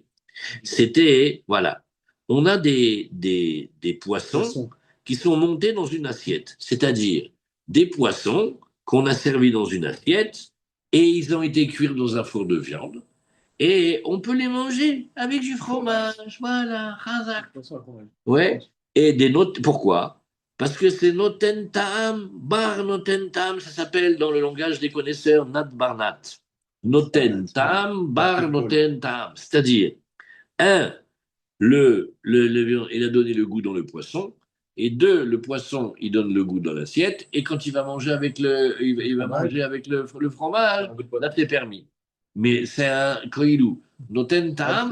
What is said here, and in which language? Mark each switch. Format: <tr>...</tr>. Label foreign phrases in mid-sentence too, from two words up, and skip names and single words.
<fr>C'était, voilà, on a des poissons qui sont montés dans une assiette, c'est-à-dire des poissons qu'on a servis dans une assiette et ils ont été cuits dans un four de viande et on peut les manger avec du fromage, voilà, chazak. Ouais, et des notes, pourquoi? Parce que c'est</fr> <he>נותן טעם בר נותן טעם,</he> <fr>ça s'appelle dans le langage des connaisseurs</fr> <he>נ״ט בר נ״ט. נותן טעם בר נותן טעם,</he> <fr>c'est-à-dire, un, il a donné le goût dans le poisson, et deux, le poisson, il donne le goût dans l'assiette, et quand il va manger avec il va manger avec le fromage, là, c'est permis. Mais c'est un koilou.</fr> <he>נותן טעם,</he>